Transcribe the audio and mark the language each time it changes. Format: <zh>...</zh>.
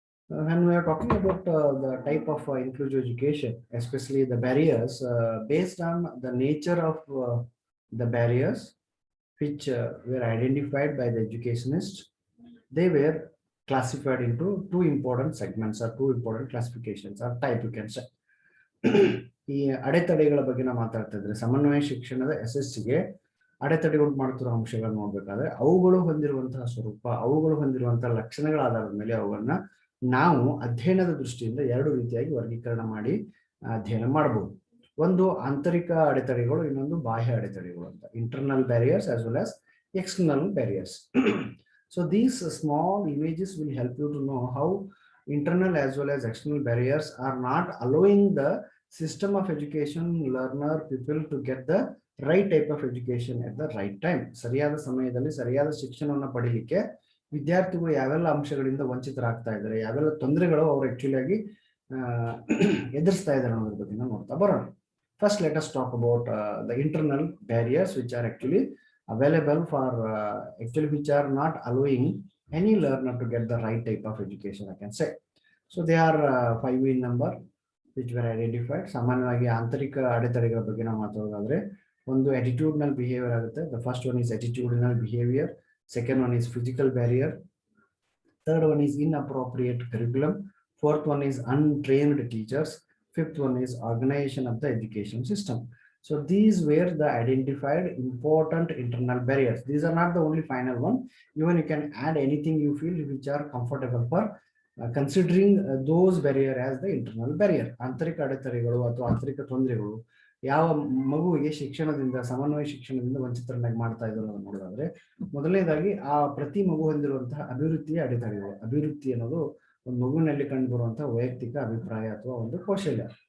<en>When we are talking about the type of inclusive education, especially the barriers, based on the nature of the barriers which were identified by the educationists, they were classified into two important segments or two important classifications or type, you can say.</en> <kn>ಈ ಅಡೆತಡೆಗಳ ಬಗ್ಗೆ ನಾವು ಮಾತಾಡ್ತಾ ಇದ್ರೆ ಸಮನ್ವಯ ಶಿಕ್ಷಣದ ಯಶಸ್ಸಿಗೆ ಅಡೆತಡೆ ಉಂಟು ಮಾಡುತ್ತಿರುವ ಅಂಶಗಳನ್ನು ನೋಡ್ಬೇಕಾದ್ರೆ ಅವುಗಳು ಹೊಂದಿರುವಂತಹ ಸ್ವರೂಪ, ಅವುಗಳು ಹೊಂದಿರುವಂತಹ ಲಕ್ಷಣಗಳ ಆಧಾರದ ಮೇಲೆ ಅವುಗಳನ್ನ ನಾವು ಅಧ್ಯಯನದ ದೃಷ್ಟಿಯಿಂದ ಎರಡು ರೀತಿಯಾಗಿ ವರ್ಗೀಕರಣ ಮಾಡಿ ಅಧ್ಯಯನ ಮಾಡಬಹುದು. ಒಂದು ಆಂತರಿಕ ಅಡೆತಡೆಗಳು, ಇನ್ನೊಂದು ಬಾಹ್ಯ ಅಡೆತಡೆಗಳು ಅಂತ,</kn> <en>Internal barriers as well as external barriers. So these small images will help you to know how internal as well as external barriers are not allowing the system of education, learner, people to get the right type of education at the right time.</en> <kn>ಸರಿಯಾದ ಸಮಯದಲ್ಲಿ ಸರಿಯಾದ ಶಿಕ್ಷಣವನ್ನು ಪಡೆಯಲಿಕ್ಕೆ ವಿದ್ಯಾರ್ಥಿಗಳು ಯಾವೆಲ್ಲ ಅಂಶಗಳಿಂದ ವಂಚಿತರಾಗ್ತಾ ಇದ್ದಾರೆ, ಯಾವೆಲ್ಲ ತೊಂದರೆಗಳು ಅವರು ಆಕ್ಚುಲಿ ಆಗಿ ಎದುರಿಸ್ತಾ ಇದ್ದಾರೆ ಅನ್ನೋದ್ರ ಬಗ್ಗೆ ನಾವು ನೋಡ್ತಾ ಬರೋಣ.</kn> <en>First let us talk about the internal barriers which are actually available for actually which are not allowing any learner to get the right type of education, I can say. So they are 5 in number which were identified.</en> <kn>ಸಾಮಾನ್ಯವಾಗಿ ಆಂತರಿಕ ಅಡೆತಡೆಗಳ ಬಗ್ಗೆ ನಾವು ಮಾತಾಡೋದಾದ್ರೆ ಒಂದು attitudinal behavior ಆಗುತ್ತೆ.</kn> <en>The first one is attitudinal behavior, second one is physical barrier, third one is inappropriate curriculum, fourth one is untrained teachers, fifth one is organization of the education system. So these were the identified important internal barriers. These are not the only final one. Even you can add anything you feel which are comfortable for considering those barrier as the internal barrier.</en> <kn>ಆಂತರಿಕ ಅಡೆತಡೆಗಳು ಅಥವಾ ಆಂತರಿಕ ತೊಂದರೆಗಳು ಯಾವ ಮಗುವಿಗೆ ಶಿಕ್ಷಣದಿಂದ, ಸಮನ್ವಯ ಶಿಕ್ಷಣದಿಂದ ವಂಚಿತರನ್ನಾಗಿ ಮಾಡ್ತಾ ಇದ್ದಾರೆ ಅನ್ನೋದು ನೋಡೋದಾದ್ರೆ, ಮೊದಲನೇದಾಗಿ ಆ ಪ್ರತಿ ಮಗು ಹೊಂದಿರುವಂತಹ ಅಭಿವೃದ್ಧಿಯ ಅಡೆತಡೆಗಳು. ಅಭಿವೃದ್ಧಿ ಅನ್ನೋದು ಒಂದು ಮಗುವಿನಲ್ಲಿ ಕಂಡು ಬರುವಂತಹ ವೈಯಕ್ತಿಕ ಅಭಿಪ್ರಾಯ ಅಥವಾ ಒಂದು ಕೌಶಲ್ಯ.</kn>